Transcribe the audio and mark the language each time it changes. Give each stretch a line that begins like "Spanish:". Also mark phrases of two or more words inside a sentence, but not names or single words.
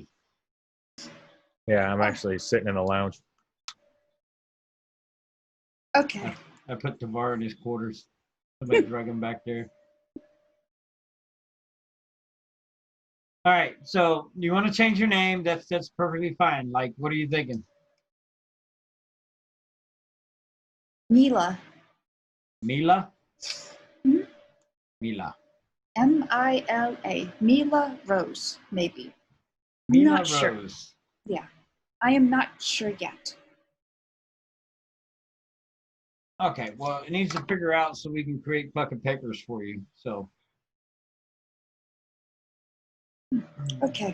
English: Yeah, I'm actually sitting in a lounge. Okay. I put Devar in his quarters. Somebody drug him back there. All right. So you want to change your name? That's perfectly fine. Like, what are you thinking? Mila. Mila? Mhm. Mila. Mila. Mila Rose, maybe. I'm Mila not sure. Rose. Yeah. I am not sure yet. Okay. Well, it needs to figure out so we can create fucking papers for you. So. Okay.